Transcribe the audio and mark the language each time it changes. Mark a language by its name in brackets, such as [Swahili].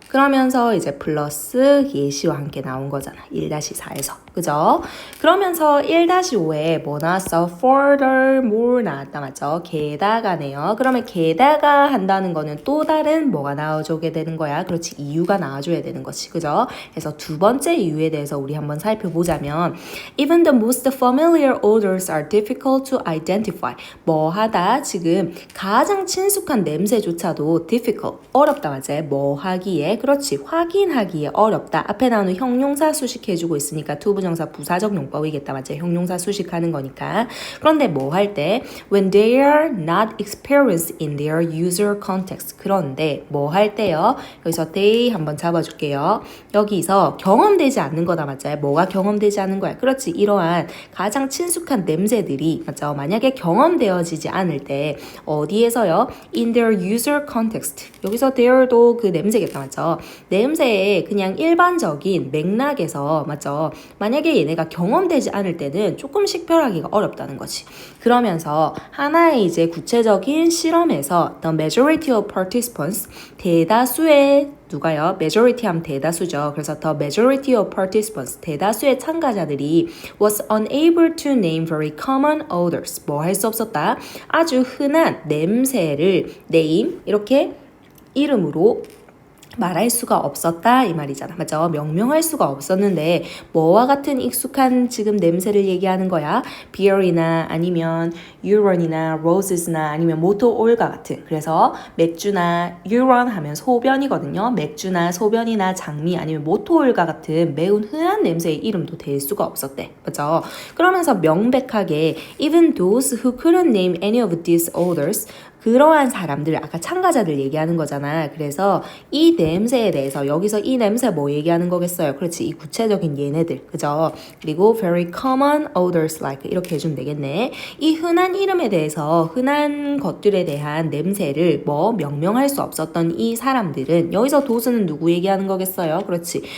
[Korean] 그러면서 이제 플러스 예시와 함께 나온 거잖아. 1-4에서. 그죠? 그러면서 1-5에 뭐 나왔어? furthermore 나왔다. 맞죠? 게다가네요. 그러면 게다가 한다는 거는 또 다른 뭐가 나와주게 되는 거야. 그렇지. 이유가 나와줘야 되는 거지. 그죠? 그래서 두 번째 이유에 대해서 우리 한번 살펴보자면 [English] even the most familiar odors are difficult to identify. [Korean] 뭐 하다? 지금 가장 친숙한 냄새조차도 difficult. 어렵다. 맞지? 뭐 하기에? 그렇지. 확인하기에 어렵다. 앞에 나오는 형용사 수식해주고 있으니까 투부정사 부사적 용법이겠다. 맞지? 형용사 수식하는 거니까. 그런데 뭐 할 때? [English] When they are not experienced in their user context. [Korean] 그런데 뭐 할 때요? 여기서 they 한번 잡아줄게요. 여기서 경험되지 않는 거다. 맞죠? 뭐가 경험되지 않는 거야? 그렇지. 이러한 가장 친숙한 냄새들이 맞죠? 만약에 경험되어지지 않을 때 어디에서요? [English] In their user context. [Korean] 여기서 there도 그 냄새겠다. 맞죠? 냄새의 그냥 일반적인 맥락에서 맞죠? 만약에 얘네가 경험되지 않을 때는 조금 식별하기가 어렵다는 거지. 그러면서 하나의 이제 구체적인 실험에서 [English] the majority of participants [Korean] 대다수의 누가요? majority 하면 대다수죠. 그래서 [English] the majority of participants [Korean] 대다수의 참가자들이 [English] was unable to name very common odors. [Korean] 뭐 할 수 없었다? 아주 흔한 냄새를 name 이렇게 이름으로 말할 수가 없었다 이 말이잖아. 맞죠? 명명할 수가 없었는데 뭐와 같은 익숙한 지금 냄새를 얘기하는 거야? beer이나 아니면 urin이나 roses나 아니면 모토 오일과 같은. 그래서 맥주나 urine 하면 소변이거든요. 맥주나 소변이나 장미 아니면 모토 오일과 같은 매우 흔한 냄새의 이름도 될 수가 없었대. 맞죠? 그러면서 명백하게 [English] even those who couldn't name any of these odors [Korean] 그러한 사람들, 아까 참가자들 얘기하는 거잖아. 그래서 이 냄새에 대해서 여기서 이 냄새 뭐 얘기하는 거겠어요? 그렇지. 이 구체적인 얘네들. 그죠? 그리고 [English] very common odors like [Korean] 이렇게 해주면 되겠네. 이 흔한 이름에 대해서 흔한 것들에 대한 냄새를 뭐 명명할 수 없었던 이 사람들은 여기서 도스는 누구 얘기하는 거겠어요? 그렇지.